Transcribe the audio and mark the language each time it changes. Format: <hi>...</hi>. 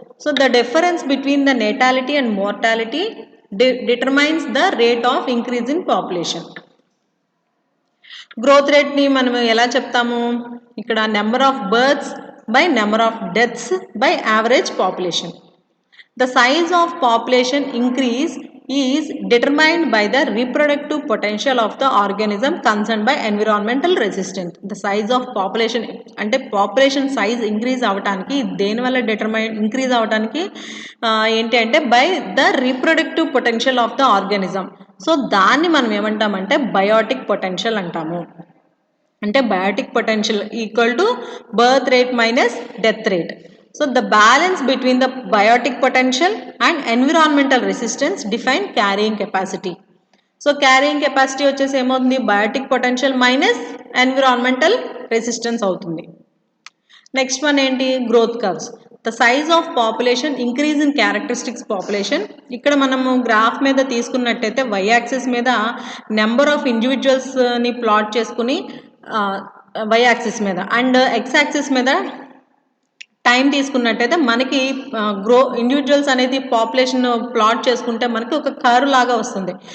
<en>So the difference between the natality and mortality determines the rate of increase in population.</en> <te>Growth రేట్ని మనం ఎలా చెప్తాము, ఇక్కడ number of births by number of deaths by average population.</te> <en>The size of population increase is determined by the reproductive potential of the organism concerned by environmental resistance. The size of population</en> <te>అంటే population size increase అవడానికి దేనివల్ల increase అవడానికి ఏంటి అంటే</te> <en>By the reproductive potential of the organism.</en> <te>So దాన్ని మనం ఏమంటామంటే Biotique potential అంటాము. అంటే Biotique potential equal to birth rate minus death rate.</te> <en>So the balance between the biotic potential and environmental resistance define carrying capacity. So carrying capacity</en> <te>వచ్చేసి ఏమవుతుంది, Biotique potential minus environmental resistance అవుతుంది.</te> <en>Next one ఏంటి, growth curves. The size of population increase in characteristics population.</en> <te>ఇక్కడ మనము graph మీద తీసుకున్నట్టయితే why axis మీద number of ఇండివిజువల్స్ని plot చేసుకుని వై యాక్సిస్ మీద అండ్ ఎక్స్ యాక్సిస్ మీద టైం తీసుకున్నట్టయితే మనకి ఇండివిజువల్స్ అనేది పాపులేషన్ ప్లాట్ చేసుకుంటే మనకి ఒక కర్వ్ లాగా వస్తుంది.</te>